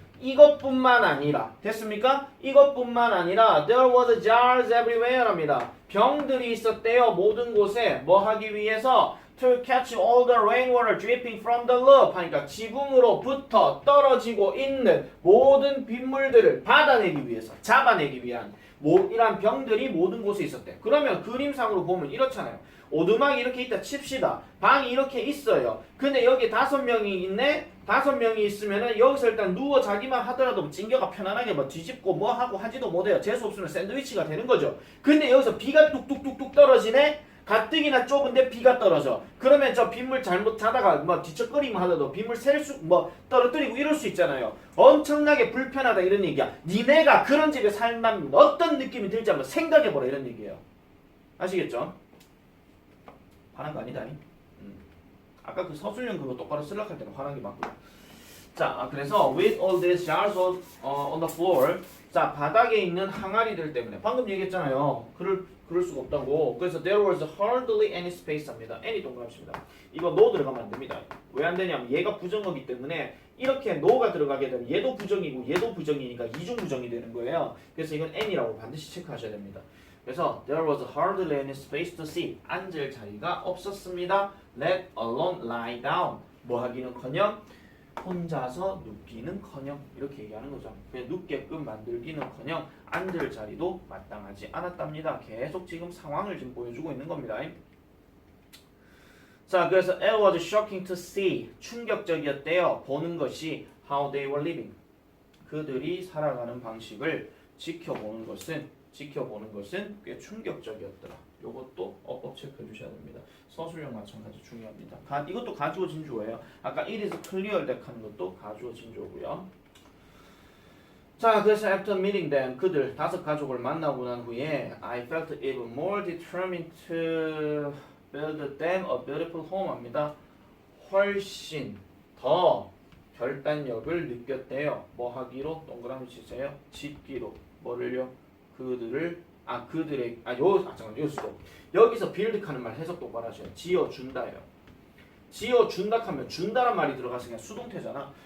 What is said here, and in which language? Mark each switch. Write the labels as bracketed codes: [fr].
[ko] 이것뿐만 아니라 됐습니까? 이것뿐만 아니라 [en] there was jars everywhere 합니다. [ko] 병들이 있었대요. 모든 곳에 뭐 하기 위해서 [en] to catch all the rainwater dripping from the roof [ko] 하니까 지붕으로부터 떨어지고 있는 모든 빗물들을 받아내기 위해서 잡아내기 위한 이러한 병들이 모든 곳에 있었대. 그러면 그림상으로 보면 이렇잖아요. 오두막이 이렇게 있다 칩시다. 방이 이렇게 있어요. 근데 여기 5명이 있네. 5명이 있으면은 여기서 일단 누워 자기만 하더라도 찡겨가 편안하게 뭐 뒤집고 뭐 하고 하지도 못해요. 재수 없으면 샌드위치가 되는 거죠. 근데 여기서 비가 뚝뚝뚝뚝 떨어지네. 가뜩이나 좁은데 비가 떨어져. 그러면 저 빗물 잘못 자다가 뭐 뒤척거리면 하더라도 빗물 떨어뜨리고 이럴 수 있잖아요. 엄청나게 불편하다 이런 얘기야. 니네가 그런 집에 살면 어떤 느낌이 들지 한번 생각해보라 이런 얘기예요. 아시겠죠? 화난 거 아니다. 아까 그 서술형 그거 똑바로 쓰려할 때는 화난 게 맞고요. [en] 자, 그래서 with all these jars on the floor. [ko] 자, 바닥에 있는 항아리들 때문에 방금 얘기했잖아요. 그럴 수가 없다고. [en] 그래서 there was hardly any space 합니다. [ko] any 동그라미입니다. 이거 no 들어가면 안 됩니다. 왜 안 되냐면 얘가 부정어기 때문에 이렇게 no가 들어가게 되면 얘도 부정이고 얘도 부정이니까 이중 부정이 되는 거예요. 그래서 이건 any라고 반드시 체크하셔야 됩니다. [en] 그래서 there was hardly any space to sit. [ko] 앉을 자리가 없었습니다. [en] let alone lie down. [ko] 뭐 하기는커녕 혼자서 눕기는커녕 이렇게 얘기하는 거죠. 그냥 눕게끔 만들기는커녕 앉을 자리도 마땅하지 않았답니다. 계속 지금 상황을 지금 보여주고 있는 겁니다. [en] 자, 그래서 it was shocking to see. [ko] 충격적이었대요. [en] 보는 것이 how they were living. [ko] 그들이 살아가는 방식을 지켜보는 것은 꽤 충격적이었더라. 이것도 어법 체크해 주셔야 됩니다. 서술형 마찬가지 중요합니다. 이것도 가주어 진주어예요. 아까 it is clear that 하는 것도 가주어 진주어고요. [en] 자, 그래서 after meeting them, [ko] 그들 다섯 가족을 만나고 난 후에 [en] I felt even more determined to build them a beautiful home 합니다. [ko] 훨씬 더 결단력을 느꼈대요. 뭐 하기로? 동그라미 치세요. 짓기로. 뭐를요? 그들을 그들의 잠깐만 여기서 여기서 build하는 말 해석 똑바로 하셔요. 지어준다예요. 지어준다 하면 준다란 말이 들어가서 그냥 수동태잖아.